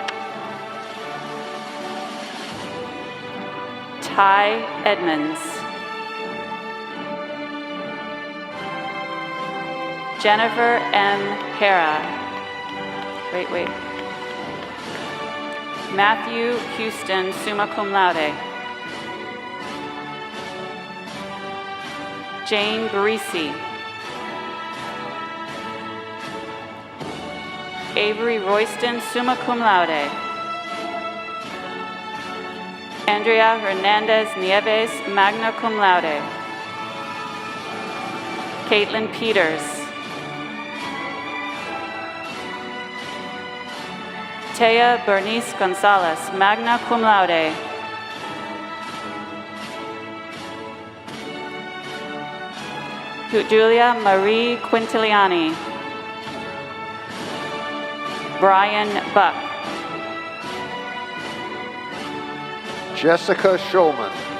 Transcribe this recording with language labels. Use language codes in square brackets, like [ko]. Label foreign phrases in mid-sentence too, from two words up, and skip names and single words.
[en] Ty Edmonds. Jennifer M. Hera. Wait. Matthew Houston, [la] summa cum laude. [en] Jane Barisi. Avery Royston, [la] summa cum laude. [en] Andrea Hernandez Nieves, [la] magna cum laude. [en] Caitlin Peters. Taya Bernice Gonzalez, [la] magna cum laude. [en] Julia Marie Quintiliani. Brian Buck. Jessica Shulman.